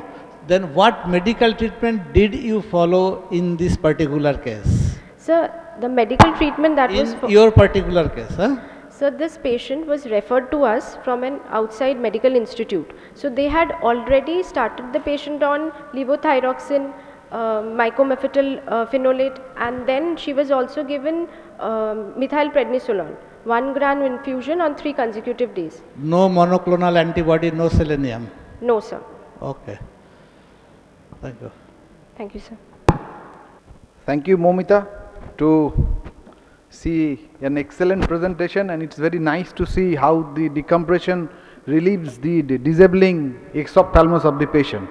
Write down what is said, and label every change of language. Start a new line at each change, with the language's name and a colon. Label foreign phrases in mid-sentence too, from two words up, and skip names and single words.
English: Then what medical treatment did you follow in this particular case? Sir, the medical treatment that was In your particular case, huh? So this patient was referred to us from an outside medical institute. So they had already started the patient on levothyroxine, mycophenolate, phenolate, and then she was also given methylprednisolone, 1 gram infusion on 3 consecutive days. No monoclonal antibody, no selenium. No, sir. Okay. Thank you. Thank you, sir. Thank you, Momita, to see an excellent presentation, and it's very nice to see how the decompression relieves the disabling exophthalmos of the patient.